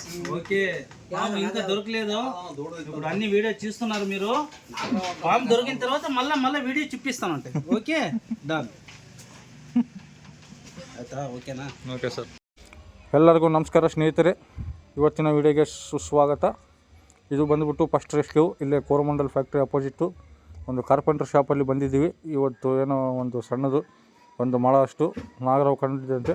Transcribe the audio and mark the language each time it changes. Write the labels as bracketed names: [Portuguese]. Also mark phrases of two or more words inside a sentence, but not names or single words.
[Telugu] ఓకే పాము ఇంకా దొరకలేదు. ఇప్పుడు అన్ని వీడియో చూస్తున్నారు మీరు. పాము దొరికిన తర్వాత మళ్ళీ వీడియో చూపిస్తానంటే. [English] okay done [Kannada] ಆಯ್ತಾ? ಓಕೆನಾ? [English] okay sir. [Kannada] ಎಲ್ಲರಿಗೂ ನಮಸ್ಕಾರ ಸ್ನೇಹಿತರೆ, ಇವತ್ತಿನ ವಿಡಿಯೋಗೆ ಸುಸ್ವಾಗತ. ಇದು ಬಂದುಬಿಟ್ಟು [English] first rescue. [Kannada] ಇಲ್ಲೇ ಕೋರಮಂಡಲ್ [English] factory opposite [Kannada] ಒಂದು [English] carpenter shop [Kannada] ಬಂದಿದ್ದೀವಿ. ಇವತ್ತು ಏನೋ ಒಂದು ಸಣ್ಣದು ಒಂದು ಮೊಳ ಅಷ್ಟು ನಾಗರಾವ್ ಕಂಡಿದ್ದಂತೆ.